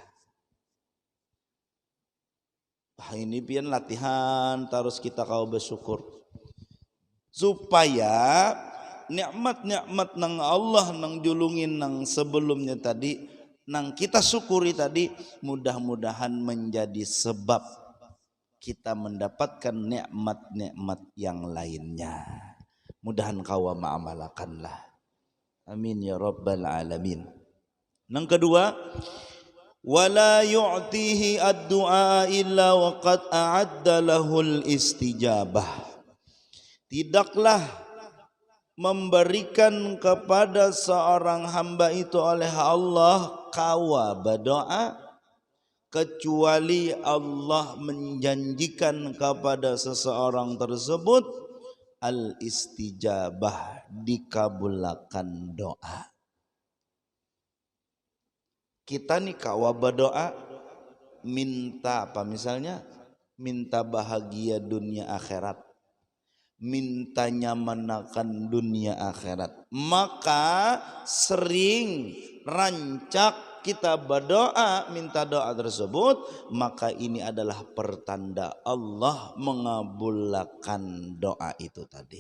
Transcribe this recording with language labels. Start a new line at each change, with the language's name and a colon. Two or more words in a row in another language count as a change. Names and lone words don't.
Banjar: Ini pian latihan terus kita kau bersyukur supaya nikmat-nikmat nang Allah nang julungin nang sebelumnya tadi nang kita syukuri tadi, mudah-mudahan menjadi sebab kita mendapatkan nikmat-nikmat yang lainnya. Mudahan kawa ma'amalakanlah.
Arabic: آمين يا رب العالمين.
Banjar: Nang kedua,
Arabic: ولا يؤتيه الدعاء إلا وقد أعد له الاستجابة.
Indonesian: Tidaklah memberikan kepada seorang hamba itu oleh Allah kawa berdoa, kecuali Allah menjanjikan kepada seseorang tersebut al-istijabah, dikabulkan doa.
Banjar: Kita nih kawa berdoa minta apa, misalnya minta bahagia dunia akhirat, minta nyaman akan dunia akhirat, maka sering rancak kita berdoa minta doa tersebut, maka ini adalah pertanda Allah mengabulkan doa itu tadi.